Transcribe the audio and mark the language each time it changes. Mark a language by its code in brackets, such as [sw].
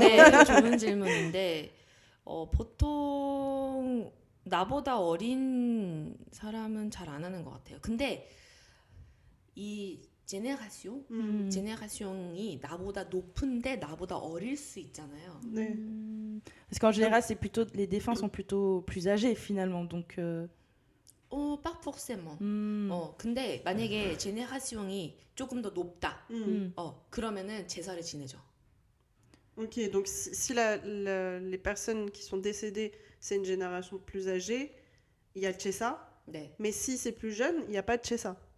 [ko] 네, 좋은 질문인데 보통 나보다 어린 사람은 잘 안 하는 것 같아요. 근데 이 제네레이션이 나보다 높은데 나보다 어릴 수 있잖아요. 네. [fr] Parce qu'en général, les défunts sont plutôt plus âgés finalement, donc. pas forcément. [ko] 근데 만약에 제네레이션이 조금 더 높다. 그러면은 제사를 지내죠. [fr] Ok, donc si les personnes qui sont décédées, c'est une génération plus âgée, il y a le Chesa. [ko] 네. [fr] Mais si c'est plus jeune, il n'y a pas de Chesa.